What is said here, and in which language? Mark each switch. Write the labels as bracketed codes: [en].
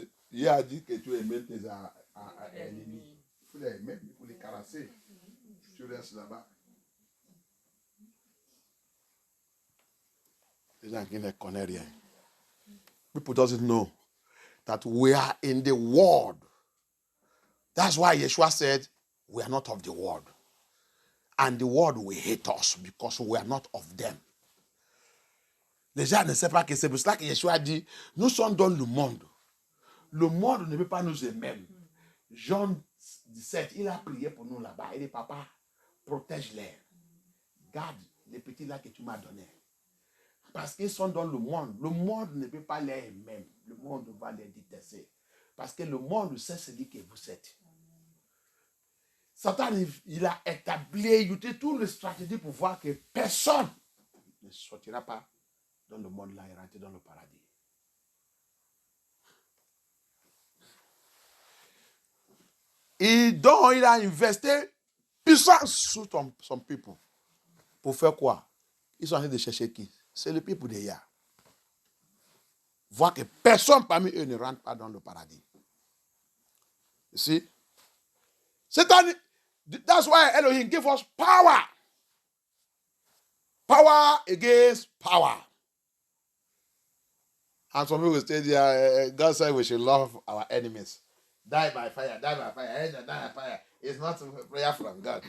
[fr] Il a dit que tu aimes tes ennemis. Il faut les aimer, il faut les caresser. Tu restes là-bas. Les gens qui ne connaissent rien. [en] People doesn't know that we are in the world. That's why Yeshua said, we are not of the world. And the world will hate us because we are not of them. [fr] Les gens ne savent pas que c'est pour cela que Yeshua dit, nous sommes dans le monde. Le monde ne peut pas nous aimer. Jean 17, il a prié pour nous là-bas. Il dit, papa, protège-les. Garde les petits là que tu m'as donnés. Parce qu'ils sont dans le monde. Le monde ne peut pas les aimer. Le monde va les détester. Parce que le monde sait celui que vous êtes. Satan, il a établi toutes les stratégies pour voir que personne ne sortira pas dans le monde là et rentrer dans le paradis. Et donc, il a investi puissance sur son peuple. Pour faire quoi? Ils sont en train de chercher qui? C'est le peuple d'Eya. Voir que personne parmi eux ne rentre pas dans le paradis. [en] You see? Satan, that's why Elohim gave us power. Power against power. And some people will say, God said we should love our enemies. Die by fire, die by fire, die by fire. It's not prayer from God.